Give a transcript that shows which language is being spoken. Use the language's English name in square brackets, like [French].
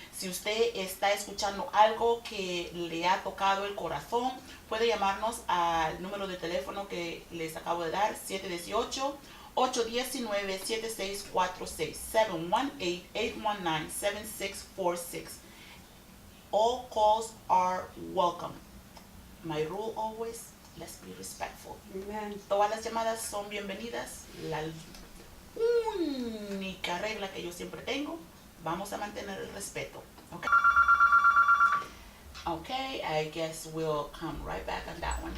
[Spanish] Si usted está escuchando algo que le ha tocado el corazón, puede llamarnos al número de teléfono que les acabo de dar, 718-819-7646, 718-819-7646. [English] All calls are welcome. My rule always, let's be respectful. Amen. [Spanish] Todas las llamadas son bienvenidas. La única regla que yo siempre tengo, vamos a mantener el respeto. [English] Okay? Okay, I guess we'll come right back on that one.